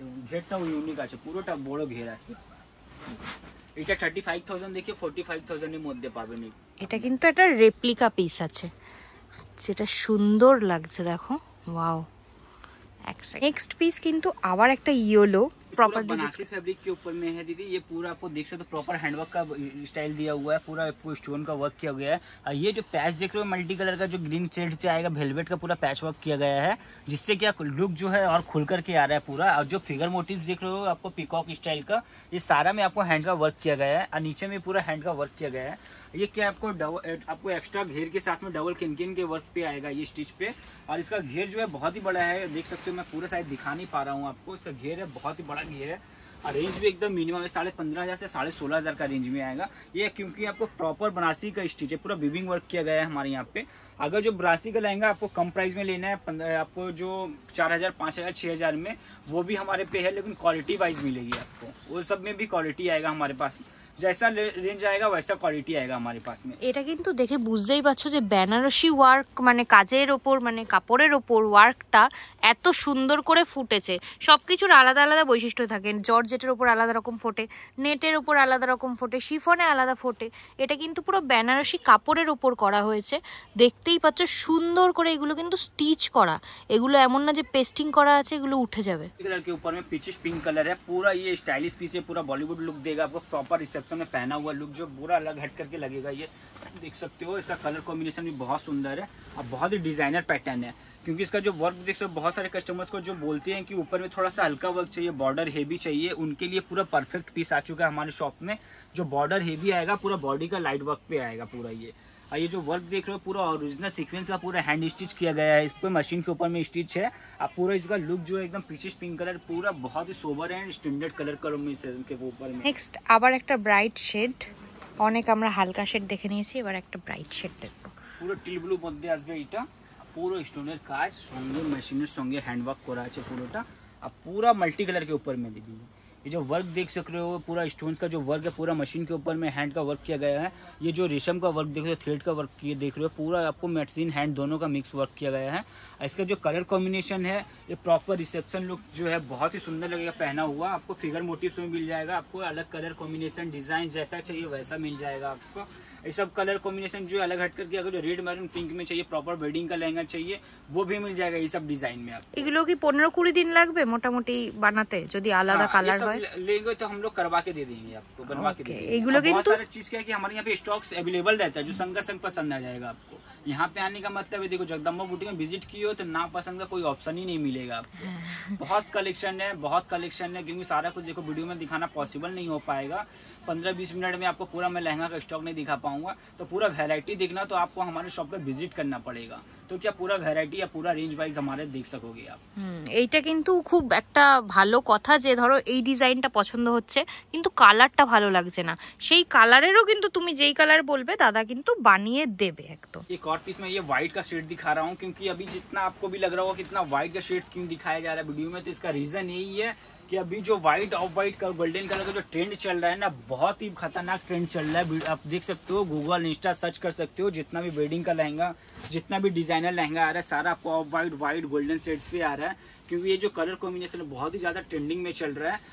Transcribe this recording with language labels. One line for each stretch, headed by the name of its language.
Bangla: ঘেরটাও unique আছে, পুরোটা বড় ঘের আছে। এটা 35,000 দেখে 45,000 এর মধ্যে পাবেন। এটা কিন্তু একটা রেপ্লিকা পিস আছে, যেটা সুন্দর লাগছে, দেখো ওয়াও। নেক্সট পিস কিন্তু আবার একটা ইয়েলো प्रॉपर
Hindi: बनारसी फैब्रिक के ऊपर में है दीदी। ये पूरा आपको देख सकते हो, प्रॉपर हैंडवर्क का स्टाइल दिया हुआ है, पूरा आपको स्टोन का वर्क किया गया है। और ये जो पैच देख रहे हो मल्टी कलर का, जो ग्रीन शेड पे आएगा, वेलवेट का पूरा पैच वर्क किया गया है, जिससे कि लुक जो है और खुल करके आ रहा है पूरा। और जो फिगर मोटिव देख रहे हो आपको पीकॉक स्टाइल का, ये सारा में आपको हैंड का वर्क किया गया है, और नीचे में पूरा हैंड का वर्क किया गया है। ये क्या आपको एक्स्ट्रा घेर के साथ में डबल किनकिन के वर्क पे आएगा ये स्टिच पे। और इसका घेर जो है बहुत ही बड़ा है, देख सकते हो, मैं पूरा साइड दिखा नहीं पा रहा हूँ आपको। इसका घेर है बहुत ही बड़ा घेर है, और रेंज भी एकदम मिनिमम है, 15,500 से 16,500 का रेंज में आएगा ये, क्योंकि आपको प्रॉपर बनारसी का स्टिच है, पूरा बीबिंग वर्क किया गया है हमारे यहाँ पे। अगर जो बनारसी का लहंगा आपको कम प्राइस में लेना है, आपको जो 4,000, 5,000, 6,000 में, वो भी हमारे पे है, लेकिन क्वालिटी वाइज मिलेगी आपको। वो सब में भी क्वालिटी आएगा हमारे पास, जैसा रेंज आएगा वैसा क्वालिटी आएगा हमारे पास में।
Bangla: এটা কিন্তু দেখে বুঝতেই পারছো যে বেনারসি ওয়ার্ক মানে কাজের ওপর, মানে কাপড়ের ওপর ওয়ার্কটা এত সুন্দর করে ফুটেছে। সবকিছুর আলাদা আলাদা বৈশিষ্ট্য থাকে, জর্জেটের ওপর আলাদা রকম ফোটে, নেটের ওপর আলাদা রকম ফোটে, শিফনে আলাদা ফোটে। এটা কিন্তু পুরো বেনারসি কাপড়ের ওপর করা হয়েছে, দেখতেই পাচ্ছ সুন্দর করে। এগুলো কিন্তু স্টিচ করা, এগুলো এমন না যে পেস্টিং করা আছে, এগুলো উঠে যাবে।
Hindi: कलर के ऊपर में पीचिश पिंक कलर है, पूरा ये स्टाइलिश पीस है, पूरा बॉलीवुड लुक देगा आपको, प्रॉपर रिसेप्शन में पहना हुआ लुक जो पूरा अलग हट करके लगेगा। ये देख सकते हो, इसका कलर कॉम्बिनेशन भी बहुत सुंदर है, और बहुत ही डिजाइनर पैटर्न है, क्योंकि इसका जो वर्क देख सकते हो, बहुत सारे कस्टमर्स को जो बोलते हैं कि ऊपर में थोड़ा सा हल्का वर्क चाहिए, बॉर्डर हेवी चाहिए, उनके लिए पूरा परफेक्ट पीस आ चुका है हमारे शॉप में। जो बॉर्डर हेवी आएगा, पूरा बॉडी का लाइट वर्क पे आएगा पूरा ये। और ये जो वर्क देख रहे हो, पूरा ओरिजिनल सीक्वेंस का पूरा हैंड स्टिच किया गया है, इस पर मशीन के ऊपर में स्टिच है। अब पूरा इसका लुक जो है एकदम पीचिश पिंक कलर, पूरा बहुत ही सोबर है, स्टैंडर्ड कलर कॉम्बिनेशन के ऊपर में।
Bangla: নেক্সট আবার একটা ব্রাইট শেড, অনেক আমরা হালকা শেড দেখে নিয়েছি, এবার একটা ব্রাইট শেড দেখবো। পুরো টিল ব্লু মধ্যে আসবে এটা, পুরো স্টোনের কাজ, সঙ্গে মেশিনের সঙ্গে হ্যান্ডওয়ার্ক করা আছে পুরোটা, আর
Hindi: पूरा मल्टी कलर के ऊपर में दीदी। ये जो वर्क देख सक रहे हो, पूरा स्टोन्स का जो वर्क है, पूरा मशीन के ऊपर में हैंड का वर्क किया गया है। ये जो रेशम का वर्क देख रहे हो, थ्रेड का वर्क किए देख रहे हो, पूरा आपको मशीन हैंड दोनों का मिक्स वर्क किया गया है। इसका जो कलर कॉम्बिनेशन है, ये प्रॉपर रिसेप्शन लुक जो है बहुत ही सुंदर लगेगा पहना हुआ। आपको फिगर मोटिव्स में मिल जाएगा, आपको अलग कलर कॉम्बिनेशन डिजाइन जैसा चाहिए वैसा मिल जाएगा आपको। ये सब कलर कॉम्बिनेशन जो अलग हट करके, अगर जो रेड मैरून पिंक में चाहिए, प्रॉपर वेडिंग का लहंगा चाहिए, वो भी मिल जाएगा ये सब डिजाइन में आपको।
Bangla: এগুলো কি 15-20 দিন লাগবে মোটামুটি বানাতে, যদি আলাদা কালার হয়?
Hindi: लेंगे तो हम लोग करवा के दे देंगे आपको, बनवा के दे देंगे।
Bangla: एगुलो
Hindi: बहुत
Bangla: किंतु
Hindi: सारे चीज क्या है कि हमारे यहाँ पे स्टॉक्स अवेलेबल रहता है, जो संग का संग पसंद आ जाएगा आपको। यहाँ पे आने का मतलब है, देखो जगदम्बा बुटीक में विजिट किए हो तो ना पसंद का कोई ऑप्शन ही नहीं मिलेगा आपको। बहुत कलेक्शन है, बहुत कलेक्शन है, क्योंकि सारा कुछ देखो वीडियो में दिखाना पॉसिबल नहीं हो पाएगा। 15-20 मिनट में आपको पूरा मैं लहंगा का स्टॉक नहीं दिखा पाऊंगा, तो पूरा वैरायटी देखना तो आपको हमारे शॉप पे विजिट करना पड़ेगा, तो क्या पूरा वैरायटी या पूरा रेंज वाइज हमारे देख सकोगे आप।
Bangla: এইটা কিন্তু খুব একটা ভালো কথা যে ধরো এই ডিজাইনটা পছন্দ হচ্ছে কিন্তু কালারটা ভালো লাগছে না, সেই কালারেরও কিন্তু তুমি যেই কালার বলবে দাদা কিন্তু বানিয়ে দেবে একদম।
Hindi: एक और पीस में ये व्हाइट का शेड दिखा रहा हूँ, क्योंकि अभी जितना आपको भी लग रहा होगा कितना व्हाइट का शेड क्यों दिखाया जा रहा है वीडियो में, तो इसका रीजन यही है कि अभी जो व्हाइट ऑफ व्हाइट का गोल्डन कलर का जो ट्रेंड चल रहा है ना, बहुत ही खतरनाक ट्रेंड चल रहा है। आप देख सकते हो, गूगल इंस्टा सर्च कर सकते हो, जितना भी वेडिंग का लहंगा, जितना भी डिजाइनर लहंगा आ रहा है, सारा आपको ऑफ व्हाइट गोल्डन शेड्स पे आ रहा है, क्योंकि ये जो कलर कॉम्बिनेशन बहुत ही ज्यादा ट्रेंडिंग में चल रहा है।